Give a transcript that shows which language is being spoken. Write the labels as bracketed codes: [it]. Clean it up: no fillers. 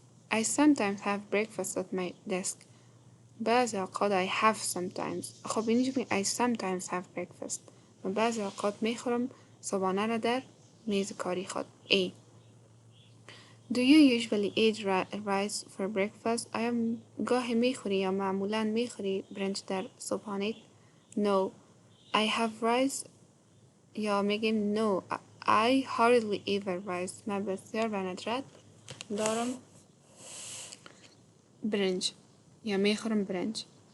[en] I sometimes have breakfast at my desk. [fa] بعضی اوقات [en] I have sometimes. [fa] خب اینجا [en] I sometimes have breakfast. [fa] و بعضی اوقات میخورم صبحانه را در میز کاری خود. [en] A. Do you usually eat rice for breakfast? [fa] آیا گاهی میخوری یا معمولا میخوری برنج در صبحانه؟ No. [en] I have rice [fa] یا میگیم [en] no. I hardly ever rice. [fa] من بسیار به ندرت دارم برنج یا میخورم برنج.